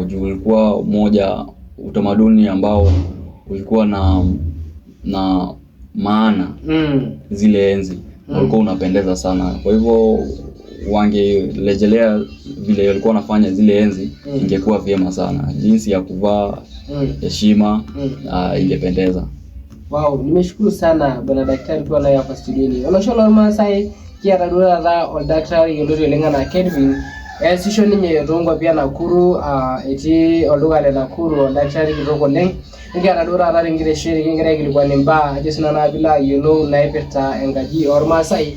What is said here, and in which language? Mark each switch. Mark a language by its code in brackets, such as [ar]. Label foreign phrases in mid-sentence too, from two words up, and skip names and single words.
[sw] Juu ulikuwa utamaduni ambao ulikuwa na maana zile enzi walikuwa unapendeza sana. Kwa hivyo wangerejelea vile walikuwa wanafanya zile enzi, ingekuwa vyema sana. Jinsi ya kuvaa, heshima, ingependeza. Wow, nimeshukuru sana bwana daktari kwa leo hapa studioni. [mas] Olosho Maasai kiata duo taata oldakitari yioloti oleng enaa Kelvin, eesisho ninye toonkuapi Nakuru, etii olduka le Nakuru oldakitari kitok oleng. Nikiata duo taata tenkitesheni kigira aikilikuan imbaa ajo sinanu piilo ayiolou naipirta enkaji ormaasai.